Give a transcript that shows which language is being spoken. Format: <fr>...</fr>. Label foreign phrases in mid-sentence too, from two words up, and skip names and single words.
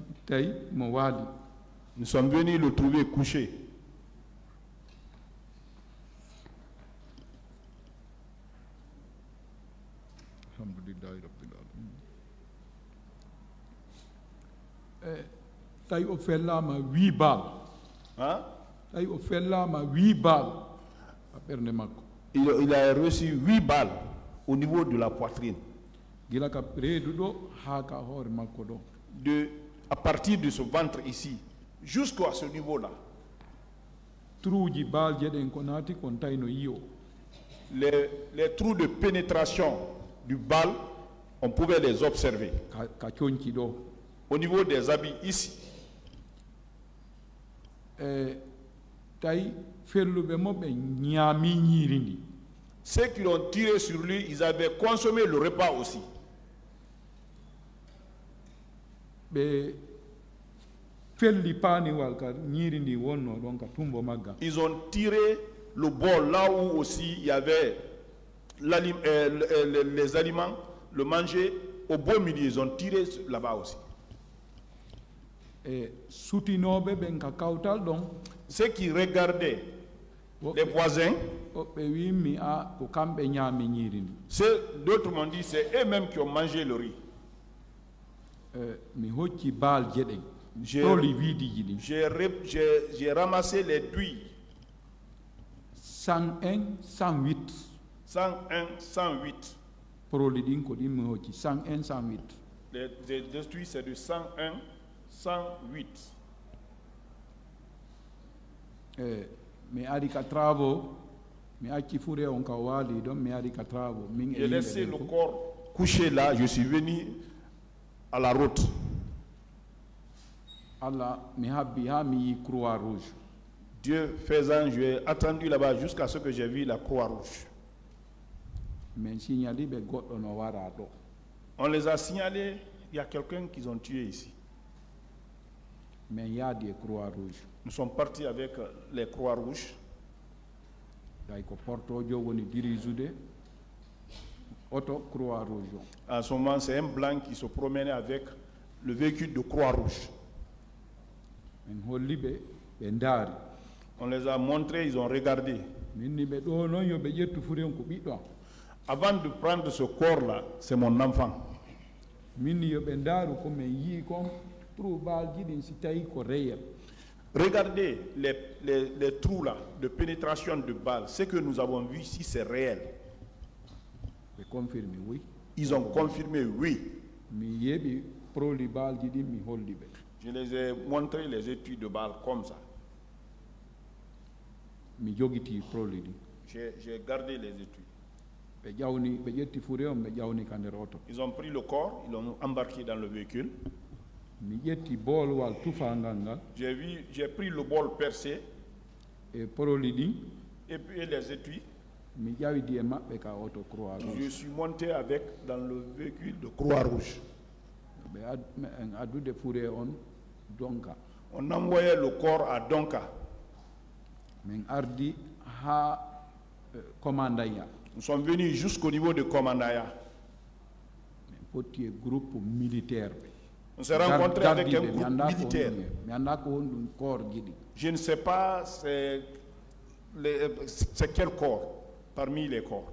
<fr>Nous sommes venus le trouver couché.</fr> <ff>Tay o fellama 8 balles.</ff> <fr>Hein?</fr> <ff>Tay o fellama 8 balles. A ɓernde makko.</ff> <fr>il a reçu 8 balles au niveau de la poitrine.</fr> <ff>gila ka reedu ɗo haa ka hoore makko ɗo</ff> <fr>À partir de ce ventre ici, jusqu'à ce niveau-là.</fr> <ff>truuji baalje ɗen ko naati kon tawino yiyo</ff> <fr>Les trous de pénétration du bal, on pouvait les observer.</fr> <ff>ka coñci ɗo</ff> <fr>Au niveau des habits ici,</fr> <ff>tawi felluɓe mo ɓe ñaami ñiiri ndi</ff> <fr>ceux qui l'ont tiré sur lui, ils avaient consommé le repas aussi.</fr> <ff>ɓe felli paaniwal ka ñiiri ndi wonno ɗon ka tumbo magga</ff> <fr>Ils ont tiré le bol là où aussi il y avait les aliments, le manger. Au beau milieu, ils ont tiré là-bas aussi.</fr> <ff>e sutinoɓe ɓen ka kawtal ɗon</ff> <fr>Ceux qui regardaient les voisins,</fr> <ff>ɓe wimmi a ko kamɓe ñaami ñiiri ndi</ff> <fr>d'autres m'ont dit c'est eux-mêmes qui ont mangé le riz.</fr> <ff>mi hocci baalje ɗen</ff> <fr>J'ai-</fr> <ff>proli wiidiji ɗin</ff> <fr>J'ai ramassé les douilles 101 108 101, 108.</fr> <ff>proli ɗin ko ɗin mi hocci 101 108</ff> <fr>Les douilles, c'est de 101, 108.</fr> <ff>mi ari ka travaux mi acci fure on ka waali ɗon mi ari ka travaux min</ff> <fr>J'ai laissé le corps couché là, je suis venu à la route.</fr> <ff>allah mi habbi ha mi yi croix rouge</ff> <fr>Dieu faisant, j'ai attendu là-bas jusqu'à ce que j'ai vu la croix rouge.</fr> <ff>min signali ɓe goɗɗo no wara ɗo</ff> <fr>On les a signalés, il y a quelqu'un qu'ils ont tué ici.</fr> <ff>min yaadi e croix rouge</ff> <fr>Nous sommes partis avec les croix rouges.</fr> <ff>tawi ko portojo woni dirisude auto croix rouge o</ff> <fr>En ce moment, c'est un blanc qui se promenait avec le véhicule de croix rouge.</fr> <ff>min holli ɓe ɓe ndaari</ff> <fr>On les a montrés, ils ont regardé.</fr> <ff>minni ɓe ɗo noon yo ɓe ƴettu furen ko ɓiɗɗo am</ff> <fr>Avant de prendre ce corps-là, c'est mon enfant.</fr> <ff>minni yo ɓe ndaaru ko min yii kon troubalji ɗin si tawi ko reyel</ff> <fr>Regardez les trous là de pénétration de balles. Ce que nous avons vu ici, c'est réel.</fr> <ff>ɓe</ff> <fr>confirme oui Ils ont confirmé, oui.</fr> <ff>mi yeɓi proli balji ɗin mi holli ɓe</ff> <fr>Je les ai montré les études de balles comme ça.</fr> <ff>mi jogiti proli ɗin</ff> <fr>J'ai gardé les études.</fr> <ff>ɓe ƴawni ɓe ƴetti fure on ɓe ƴawni ka nder oto</ff> <fr>Ils ont pris le corps, ils l'ont embarqué dans le véhicule.</fr> <ff>mi ƴetti boolwal tufangal ngal</ff> <fr>J'ai pris le bol percé</fr> <ff>e proli ɗin</ff> <fr>et puis les étuis.</fr> <ff>mi ƴawidi e maɓɓe ka oto croix</ff> <fr>Je rouge suis monté avec dans le véhicule de Croix-Rouge.</fr> <ff>ɓe en addude fure on donka</ff> <fr>On envoyait le corps à Donka.</fr> <ff>min ardi ha commandaya</ff> <fr>Nous sommes venus jusqu'au niveau de Komandaya.</fr> <ff>min potti e</ff> <fr>groupe militaire</fr> <ff>ɓe</ff> <fr>On s'est rencontré avec un groupe militaire.</fr> <ff>mi anda ko won ɗum corps jiɗi</ff> <fr>Je ne sais pas c'est quel corps parmi les corps.</fr>